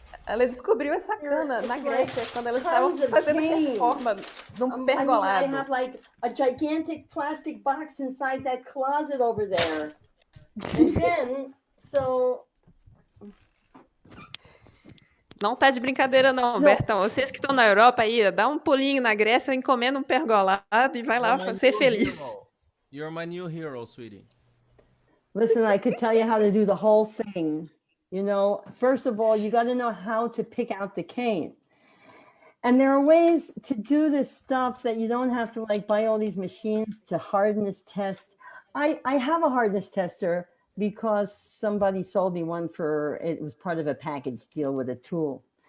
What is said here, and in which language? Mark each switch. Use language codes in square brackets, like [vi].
[pt] Ela descobriu essa cana na Grécia quando ela estava fazendo reforma num pergolado. [en] I have like a gigantic plastic box inside that closet over there. And then, [pt] Não tá de brincadeira não, Bertão. Vocês que estão na Europa aí, dá um pulinho na Grécia, encomenda um pergolado e vai lá ser feliz. [en] You're my new hero, sweetie. Listen, I could tell you how to do the whole thing. You know, first of all, you got to know how to pick out the cane. And there are ways to do this stuff that you don't have to like buy all these machines to hardness test. I have a hardness tester because somebody sold me one it was part of a package deal with a tool.